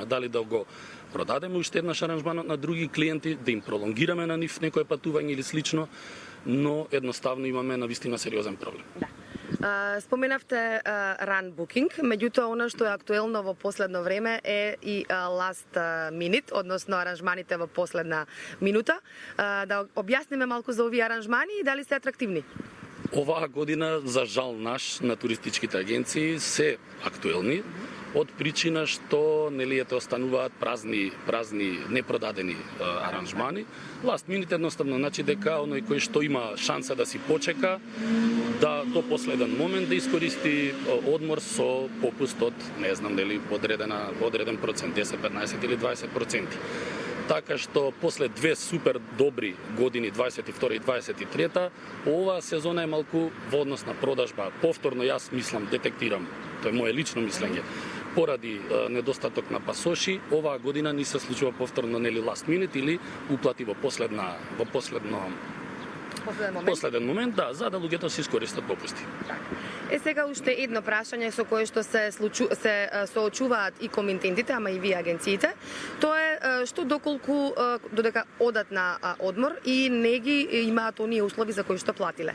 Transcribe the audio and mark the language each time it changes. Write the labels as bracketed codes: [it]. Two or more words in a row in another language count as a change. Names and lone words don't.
[mk] Дали да го продадеме уште еднаш аранжманот на други клиенти, да им пролонгираме на нив некое патување или слично, но едноставно имаме навистина сериозен проблем. Да. Споменавте [en] run booking, [mk] меѓутоа она што е актуелно во последно време е и [en] last minute, [mk] односно аранжманите во последна минута. Да објасниме малку за овие аранжмани и дали се атрактивни? Оваа година, за жал наш, на туристичките агенции се актуелни, од причина што ете остануваат празни непродадени аранжмани. [en] Last minute [mk] едноставно значи дека оној кој што има шанса да си почека, да до последен момент да искористи одмор со попуст од, не знам дали одреден процент, 10, 15 или 20%. Така што после две супер добри години, 22 и 23, оваа сезона е малку во однос на продажба. Повторно јас мислам, детектирам, тоа е моје лично мислење, поради недостаток на пасоши, оваа година ни се случува повторно нели [en] last minute [mk] или уплати во последен момент, да, за да луѓето се искористат попусти. Сега уште едно прашање со кое што се соочуваат и комитентите, ама и вие агенциите, тоа е што доколку додека одат на одмор и не ги имаат оние услови за кои што платиле.